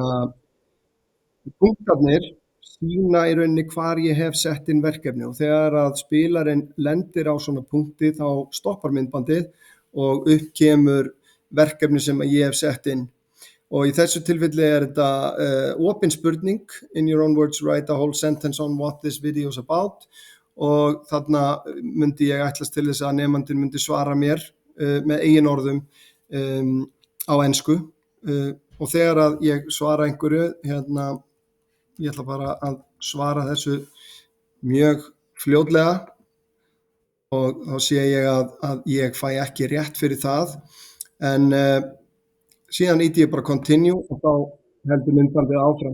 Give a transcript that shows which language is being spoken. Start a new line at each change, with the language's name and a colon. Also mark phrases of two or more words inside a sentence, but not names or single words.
Icelandic: punktarnir sýna í rauninni hvar ég hef sett inn verkefni og þegar að spilarinn lendir á svona punkti þá stoppar myndbandið og upp kemur verkefni sem ég hef sett inn og í þessu tilfelli þetta opin spurning,
English: in your own words write a whole sentence on what this video is about
Icelandic: og þarna myndi ég ætlast til þess að nemandinn myndi svara mér með eigin orðum á ensku og þegar að ég svara einhverju hérna, ég ætla bara að svara þessu mjög fljótlega og þá sé ég að ég fæ ekki rétt fyrir það en síðan ýti ég bara continue og þá heldur myndbandið áfram.